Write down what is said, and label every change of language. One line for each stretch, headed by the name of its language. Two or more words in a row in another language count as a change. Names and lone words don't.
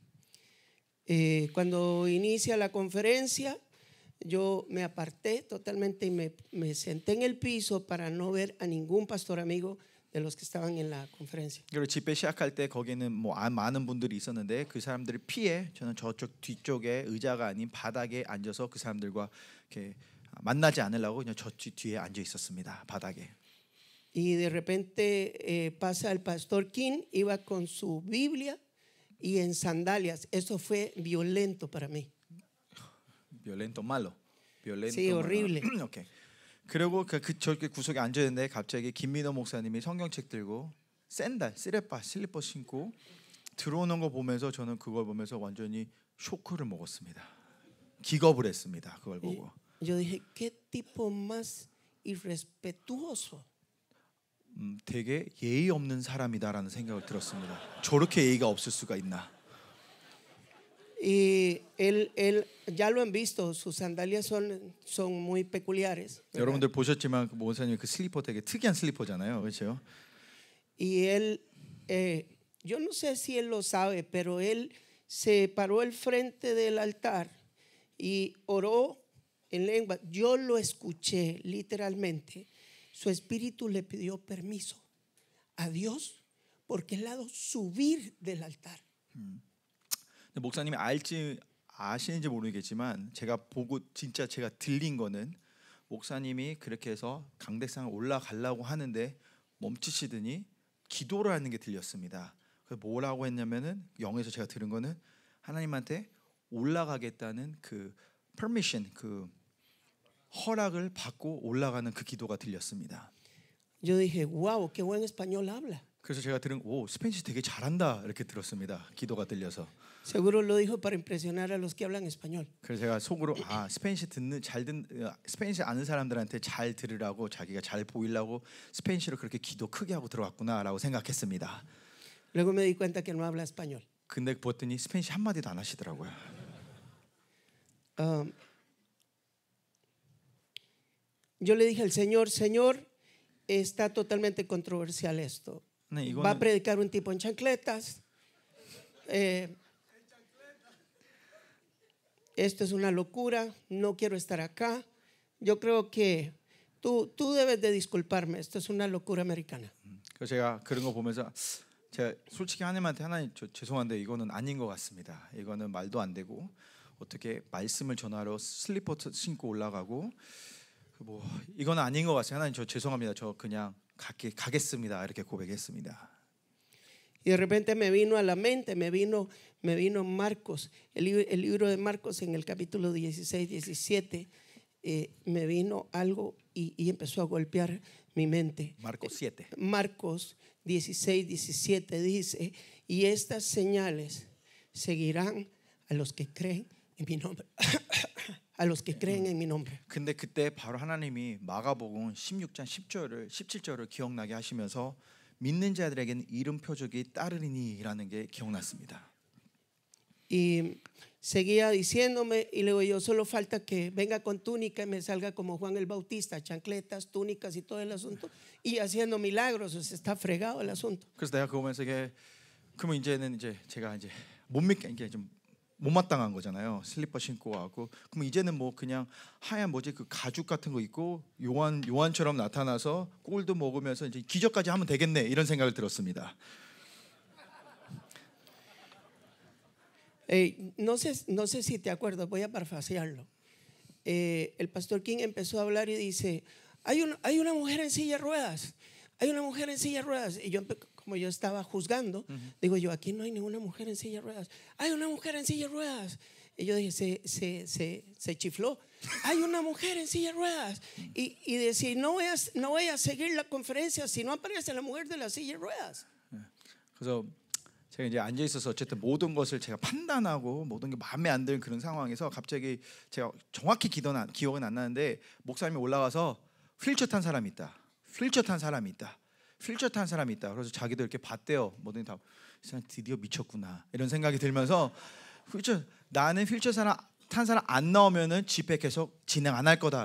Spanish: Cuando inicia la conferencia, yo me aparté totalmente y me senté en el piso para no ver a ningún pastor amigo de los que estaban en la conferencia.
Korean: 그리고 집회 시작할 때 거기는 많은 분들이 있었는데 그 사람들을 피해 저는 저쪽 뒤쪽에 의자가 아닌 바닥에 앉아서 그 사람들과 이렇게 만나지 않으려고 그냥 저 뒤에 앉아 있었습니다. 바닥에.
Spanish: Y de repente pasa el pastor King, iba con su Biblia y en sandalias. Eso fue violento para mí. violento malo. Sí, horrible.
Korean: 오케이. 그리고 저기 구석에 앉아 있는데 갑자기 김민호 목사님이 성경책 들고 샌들, 슬리퍼 신고 들어오는 거 보면서 저는 그걸 보면서 완전히 쇼크를 먹었습니다. 기겁을 했습니다. 그걸 보고.
Spanish: Yo dije, ¿qué tipo más irrespetuoso?
Korean: 되게 예의 없는 사람이다라는 생각을 들었습니다. 저렇게 예의가 없을 수가 있나?
Spanish: Y él ya lo han visto, sus sandalias son muy peculiares.
Korean: 여러분들 보셨지만 그 목사님 그 슬리퍼 되게 특이한 슬리퍼잖아요, 그렇죠?
Spanish: Y él, yo no sé si él lo sabe, pero él se paró al frente del altar y oró en lengua. Yo lo escuché literalmente. Su espíritu le pidió permiso a Dios porque él ha dado subir del altar.
Korean: 목사님이 아시는지 모르겠지만 제가 보고 진짜 제가 들린 거는 목사님이 그렇게 해서 강대상을 올라가려고 하는데 멈추시더니 기도를 하는 게 들렸습니다. 그래서 뭐라고 했냐면은 영에서 제가 들은 거는 하나님한테 올라가겠다는 그 permission, 그 허락을 받고 올라가는 그 기도가 들렸습니다.
Spanish: Yo dije, wow, qué buen español habla.
Korean: 그래서 제가 들은 오 스페인시 되게 잘한다 이렇게 들었습니다. 기도가 들려서.
Spanish: Seguro lo dijo para impresionar a los que hablan español.
Korean: 그래서 제가 속으로 아 스페인시 스페인시 아는 사람들한테 잘 들으라고 자기가 잘 보이려고 스페인시로 그렇게 기도 크게 하고 들어왔구나라고 생각했습니다.
Spanish: Luego me di cuenta que no habla español.
Korean: 근데 보더니 스페인시 한 마디도 안 하시더라고요.
Spanish: Yo le dije al Señor, Señor, está totalmente controversial esto.
Korean: 네,
Spanish: Va a
Korean: 이거는
Spanish: predicar un tipo en chancletas. Esto es una locura. No quiero estar acá. Yo creo que tú debes de disculparme. Esto es una locura americana.
Korean: 그래서 제가 그런 거 보면서 제가 솔직히 하나님한테 하나님 죄송한데 이거는 아닌 것 같습니다. 이거는 말도 안 되고 어떻게 말씀을 전하러 슬리퍼 신고 올라가고 뭐 이거는 아닌 것 같아요. 하나님 저 죄송합니다. 저 그냥 가겠습니다. 이렇게 고백했습니다.
Spanish: Y de repente me vino a la mente, me vino Marcos, el libro de Marcos en el capítulo 16, 17, me vino algo y empezó a golpear mi mente. Marcos 7. Marcos 16, 17 dice, y estas señales seguirán a los que creen en mi nombre. a los que creen en mi nombre.
Korean: 근데 그때 바로 하나님이 마가복음 16장 17절을 기억나게 하시면서 믿는 자들에게는 이름 표적이 따르리니라는 게 기억났습니다.
Spanish: Y seguía diciéndome y luego yo solo falta que venga con túnica y me salga como Juan el Bautista, chancletas, túnicas y todo el asunto y haciendo milagros, o sea, está fregado el asunto.
Korean: 그래서 내가 그거 보면서 이게 그러면 이제는 이제 제가 이제 못 믿게 이게 좀 못마땅한 거잖아요. 슬리퍼 신고 와고 그럼 이제는 뭐 그냥 하얀 뭐지 그 가죽 같은 거 입고 요한처럼 나타나서 꿀도 먹으면서 이제 기적까지 하면 되겠네 이런 생각을 들었습니다.
Spanish: No sé si te acuerdas, voy a parafrasearlo. El pastor King empezó a hablar y dice, hay una mujer en silla de ruedas, hay una mujer en silla de ruedas. Y yo, como yo estaba juzgando, digo yo, aquí no hay ninguna mujer en silla de ruedas. Hay una mujer en silla de ruedas. Y yo dije, se chifló. Hay una mujer en silla de ruedas. Y decía, no voy a seguir la conferencia si no aparece la mujer de la silla de ruedas.
Korean: 그래서 제가 이제 앉아 있어서 어쨌든 모든 것을 제가 판단하고 모든 게 마음에 안 드는 그런 상황에서 갑자기 제가 정확히 기억은 안 나는데 목사님이 올라가서 휠체어 탄 사람이 있다. 휠체어 탄 사람이 있다. 휠체어 탄 사람이 있다. 그래서 자기도 이렇게 봤대요. 뭐든 다 드디어 미쳤구나 이런 생각이 들면서 나는 휠체어 탄 사람 안 나오면은 집회 계속 진행 안 할 거다.